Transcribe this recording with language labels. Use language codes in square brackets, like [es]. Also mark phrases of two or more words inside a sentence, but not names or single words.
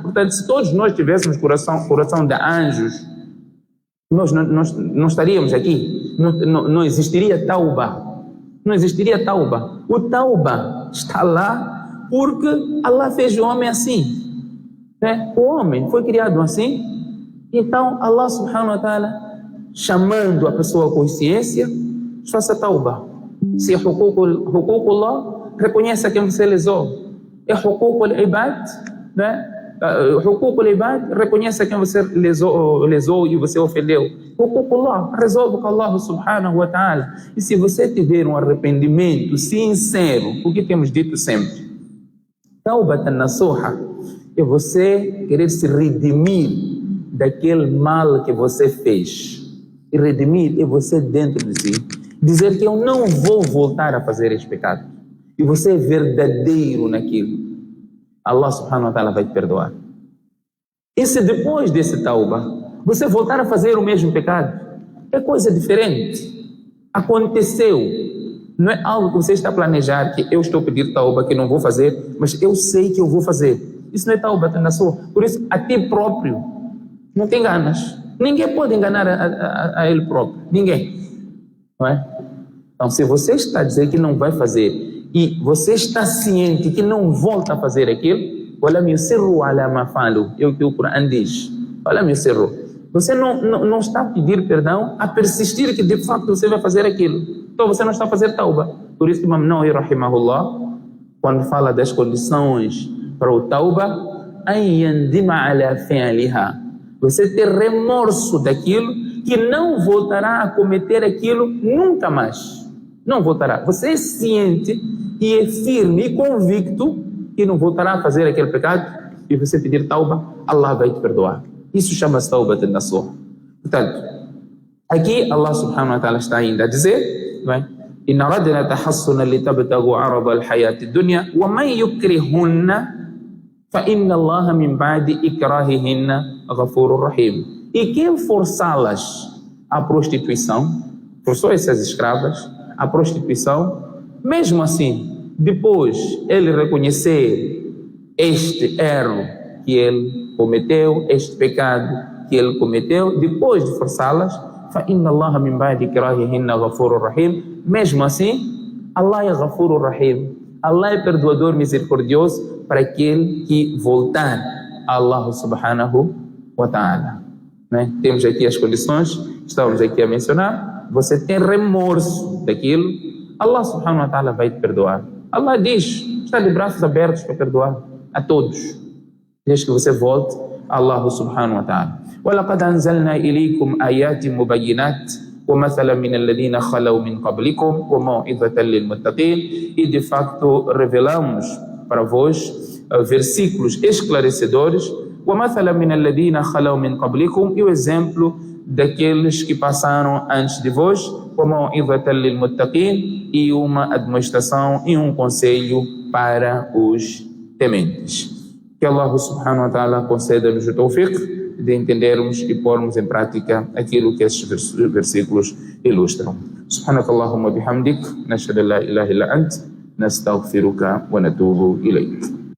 [pt] Portanto, se todos nós tivéssemos coração de anjos, nós não estaríamos aqui. Não existiria tauba. Não existiria tauba. O tauba está lá porque Allah fez o homem assim, né? O homem foi criado assim, então Allah [ar] سبحانه وتعالى, [pt] chamando a pessoa à consciência, faça tauba. Se é huququllah, reconheça quem você lesou. É [ar] حقوق العباد, [pt] né? [ar] حقوق العباد, [pt] reconheça quem você lesou e você ofendeu. Huququllah, resolve com Allah [ar] سبحانه وتعالى. [pt] E se você tiver um arrependimento sincero, o que temos dito sempre, [ar] توبة نصوحا, [pt] é você querer se redimir daquele mal que você fez. E redimir é você dentro de si dizer que eu não vou voltar a fazer este pecado. E você é verdadeiro naquilo. Allah [ar] سبحانه وتعالى [pt] vai te perdoar. E se depois desse tauba você voltar a fazer o mesmo pecado, é coisa diferente. Aconteceu. Não é algo que você está a planejar, que eu estou a pedir tauba, que não vou fazer, mas eu sei que eu vou fazer. Isso não é tauba na sua. Por isso, a ti próprio, não te enganas. Ninguém pode enganar a ele próprio. Ninguém. Não é? Então, se você está a dizer que não vai fazer e você está ciente que não volta a fazer aquilo, olha [ar] ولم يصروا على ما فعلوا, [pt] é o que o Coran diz. Olha [ar] ولم يصروا. [pt] Você não está a pedir perdão, a persistir que de facto você vai fazer aquilo. Então você não está a fazer tauba. Por isso, Imam Nawawi rahimahullah, quando fala das condições para o tauba, [ar] أن يندم على فعلها, [pt] você ter remorso daquilo, que não voltará a cometer aquilo nunca mais. Não voltará. Você é ciente e é firme e convicto que não voltará a fazer aquele pecado, e você pedir tauba, Allah vai te perdoar. Isso chama-se [ar] توبة نصوحا. [pt] Portanto, aqui Allah [ar] سبحانه وتعالى [pt] está ainda a dizer, não é? [ar] إن أردنا تحصنا لتبتغوا عرض الحياة الدنيا ومن يكرهن فإن الله من بعد إكراههن غفور رحيم. [pt] E quem forçá-las à prostituição, forçou essas escravas à prostituição, mesmo assim, depois ele reconhecer este erro que ele cometeu, este pecado que ele cometeu, depois de forçá-las, [ar] فإن الله من بعد إكراههن غفور رحيم. [pt] Mesmo assim, Allah é [ar] غفور رحيم. [pt] Allah é perdoador misericordioso para aquele que voltar a Allah [ar] سبحانه وتعالى. [pt] Né? Temos aqui as condições que estamos aqui a mencionar. Você tem remorso daquilo, Allah [ar] سبحانه وتعالى [pt] vai te perdoar. Allah diz, está de braços abertos para perdoar a todos, desde que você volte a Allah [ar] سبحانه وتعالى. وَلَقَدْ أَنزَلْنَا إِلَيْكُمْ آيَاتٍ مُبَيِّنَاتٍ وَمَثَلًا مِنَ الَّذِينَ خَلَوْا مِنْ قَبْلِكُمْ وَمَوْعِظَةً لِلْمُتَّقِينَ. [pt] E de facto revelamos para vós versículos esclarecedores. [ar] وَمَثَلًا مِنَ الَّذِينَ خَلَوْا مِنْ قَبْلِكُمْ. [pt] E o exemplo daqueles que passaram antes de vós. [ar] وَمَوْعِظَةً لِلْمُتَّقِينَ. [pt] E uma admoestação e um conselho para os tementes. Que Allah [ar] سبحانه وتعالى [pt] conceda-nos o tawfiq de entendermos e pormos em prática aquilo que esses versículos ilustram. [ar] سبحانك اللهم بحمدك، نشهد أن لا إله إلا أنت، نستغفرك ونتوب إليك.